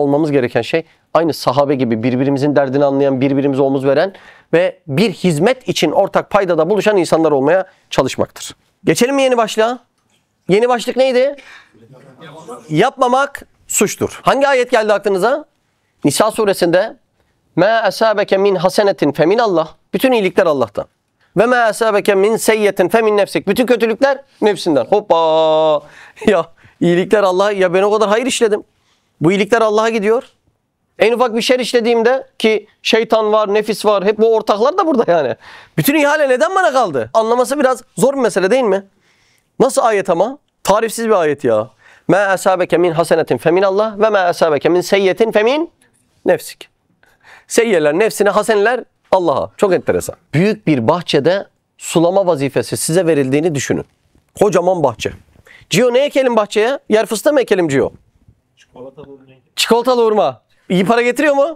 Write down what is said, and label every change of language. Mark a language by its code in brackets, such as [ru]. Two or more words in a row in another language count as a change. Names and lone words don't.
[tr] Bizim olmamız gereken şey aynı sahabe gibi birbirimizin derdini anlayan, birbirimize omuz veren ve bir hizmet için ortak paydada buluşan insanlar olmaya çalışmaktır. Geçelim mi yeni başlığa? Yeni başlık neydi? Yapmamak suçtur. Hangi ayet geldi aklınıza? Nisa suresinde [ar] مَا أَسَابَكَ مِنْ حَسَنَةٍ فَمِنَ [tr] Bütün iyilikler Allah'tan. [ar] Ve مَا أَسَابَكَ مِنْ سَيِّةٍ فَمِنْ nefsik. [tr] Bütün kötülükler nefsinden. Hoppa! Ya iyilikler Allah, ya ben o kadar hayır işledim. Bu iyilikler Allah'a gidiyor. En ufak bir şer işlediğimde, ki şeytan var, nefis var, hep bu ortaklar da burada yani. Bütün ihale neden bana kaldı? Anlaması biraz zor bir mesele değil mi? Nasıl ayet ama? Tarifsiz bir ayet ya. [ar] مَا أَسَابَكَ مِنْ حَسَنَةٍ فَمِنَ ve مَا أَسَابَكَ مِنْ سَيِّةٍ فَمِنْ nefsik. [tr] Seyyeler nefsine, hasenler Allah'a. Çok enteresan. Büyük bir bahçede sulama vazifesi size verildiğini düşünün. Kocaman bahçe. Cio, ne ekelim bahçeye? Yer fıstığı mı ekelim Cio? Çikolatalı hurma. İyi para getiriyor mu?